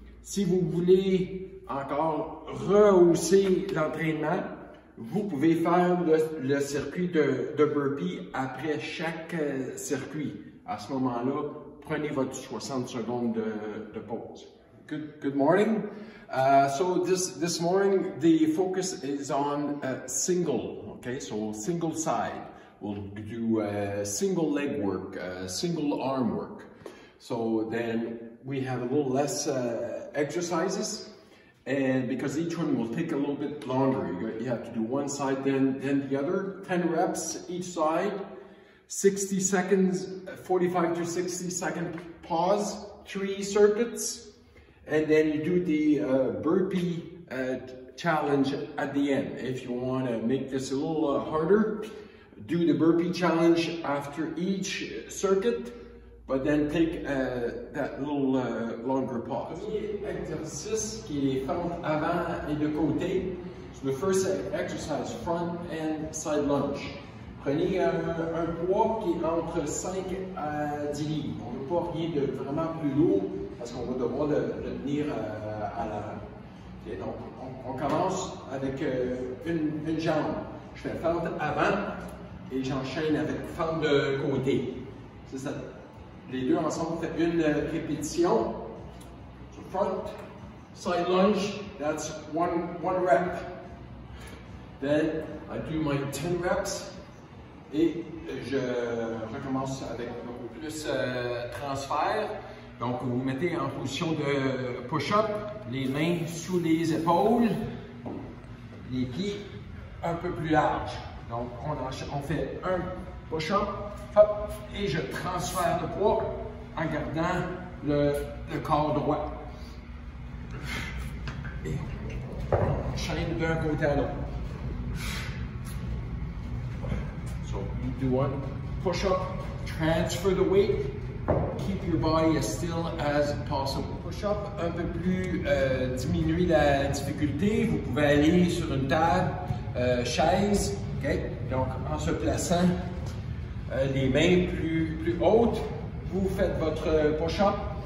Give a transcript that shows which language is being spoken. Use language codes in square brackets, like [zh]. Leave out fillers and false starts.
[fr] Si vous voulez encore rehausser l'entraînement, vous pouvez faire le circuit de burpee après chaque circuit. À ce moment-là, prenez votre 60 secondes de pause. [en] Good morning. So this morning the focus is on single. Okay, so single side. We'll do single leg work, single arm work. So then we have a little less exercises. And because each one will take a little bit longer, you have to do one side, then the other. 10 reps each side, 60 seconds, 45 to 60 second pause, 3 circuits, and then you do the burpee challenge at the end. If you want to make this a little harder, do the burpee challenge after each circuit. But then take that little longer pause. [fr] Premier exercice qui est fente avant et de côté. [en] So the first exercise, front and side lunge. [fr] Prenez un poids qui est entre 5 à 10 livres. On ne veut pas rien de vraiment plus lourd parce qu'on va devoir le tenir à l'avant. Okay, donc on commence avec une jambe. Je fais fente avant et j'enchaîne avec fente de côté. C'est ça. Les deux ensemble, faites une répétition. [en] So front, side lunge, that's one rep. Then I do my 10 reps [fr] et je recommence avec beaucoup plus transfert. Donc vous vous mettez en position de push-up, les mains sous les épaules, les pieds un peu plus larges. Donc on fait un push-up, hop, et je transfère le poids en gardant le corps droit. Et on enchaîne d'un côté à l'autre. [en] So you do one push-up, transfer the weight, keep your body as still as possible. [fr] Push-up, un peu plus diminuer la difficulté. Vous pouvez aller sur une table, chaise, okay? Donc en se plaçant les mains plus hautes, vous faites votre push-up.